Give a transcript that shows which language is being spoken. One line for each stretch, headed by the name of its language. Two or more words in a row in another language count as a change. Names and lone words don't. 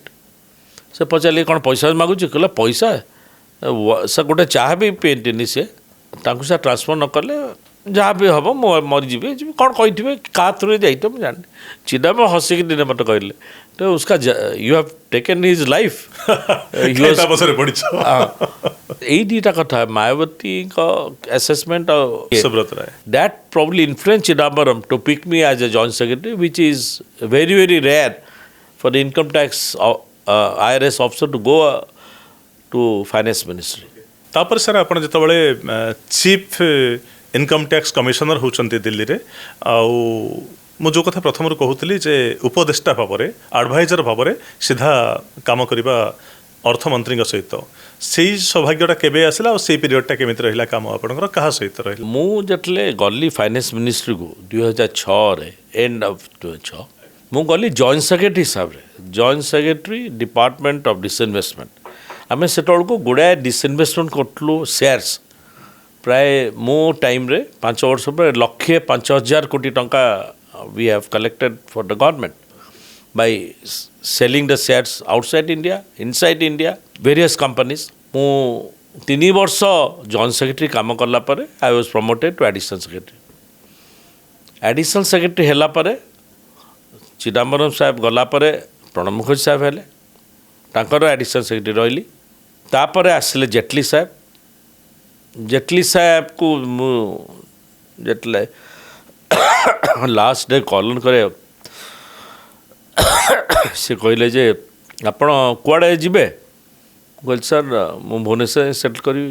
Odia: ସେ ପଚାରିଲେ କ'ଣ ପଇସା ମାଗୁଛି କହିଲେ ପଇସା ସେ ଗୋଟେ ଚାହା ବି ପିଅନ୍ତିନି ସେ ତାଙ୍କୁ ସେ ଟ୍ରାନ୍ସଫର୍ ନ କଲେ ଯାହା ବି ହେବ ମୁଁ ମରିଯିବି କ'ଣ କହିଥିବେ କାହା ଥ୍ରୁରେ ଯାଇଥିବ ମୁଁ ଜାଣିନି। ଚିଦାମ୍ବରମ ହସିକି ଦିନେ ମୋତେ କହିଲେ ତ ଉସ୍କା
English: you have taken his life
Odia: ଏଇ ଦୁଇଟା କଥା ମାୟାବତୀଙ୍କ ଆସେସମେଣ୍ଟ ଆଉ ସୁବ୍ରତ ରାୟ
English: that probably influenced Chidambaram to pick me as a joint secretary, which is very, very rare for the income tax IRS officer to go to finance ministry.
Odia: ତାପରେ ସାର୍ ଆପଣ ଯେତେବେଳେ
English: chief income tax commissioner
Odia: ହେଉଛନ୍ତି ଦିଲ୍ଲୀରେ ଆଉ ମୁଁ ଯେଉଁ କଥା ପ୍ରଥମରୁ କହୁଥିଲି ଯେ ଉପଦେଷ୍ଟା ଭାବରେ ଆଡ଼ଭାଇଜର ଭାବରେ ସିଧା କାମ କରିବା ଅର୍ଥମନ୍ତ୍ରୀଙ୍କ ସହିତ ସେଇ ସୌଭାଗ୍ୟଟା କେବେ ଆସିଲା ଆଉ ସେଇ ପିରିୟଡ଼ଟା କେମିତି ରହିଲା କାମ ଆପଣଙ୍କର କାହା ସହିତ ରହିଲା? ମୁଁ ଯେତେବେଳେ ଗଲି ଫାଇନାନ୍ସ ମିନିଷ୍ଟ୍ରିକୁ 2006ରେ
English: end of 2006
Odia: ମୁଁ ଗଲି
English: joint secretary
Odia: ହିସାବରେ
English: joint secretary department of disinvestment.
Odia: ଆମେ ସେତେବେଳକୁ ଗୁଡ଼ାଏ ଡିସଇନଭେଷ୍ଟମେଣ୍ଟ କରୁଥିଲୁ ସେୟାର୍ସ ପ୍ରାୟ ମୋ ଟାଇମ୍ରେ 5 ବର୍ଷ ପରେ 1,05,000 କୋଟି ଟଙ୍କା
English: we have collected for the government by selling the shares outside India, inside India, various companies.
Odia: ମୁଁ 3 ବର୍ଷ
English: joint secretary
Odia: କାମ କଲା ପରେ
English: I was promoted to additional secretary. additional secretary
Odia: ହେଲା ପରେ ଚିଦାମ୍ବରମ ସାହେବ ଗଲା ପରେ ପ୍ରଣବ ମୁଖର୍ଜୀ ସାହେବ ହେଲେ ତାଙ୍କର
English: additional secretary
Odia: ରହିଲି। ତାପରେ ଆସିଲେ ଜେଟଲୀ ସାହେବ। ଜେଟଲୀ ସାହେବକୁ ମୁଁ ଯେତେବେଳେ
English: last day call
Odia: କରେ ସେ କହିଲେ ଯେ ଆପଣ କୁଆଡ଼େ ଯିବେ? କହିଲି ସାର୍ ମୁଁ ଭୁବନେଶ୍ୱର ସେଟଲ୍ କରିବି।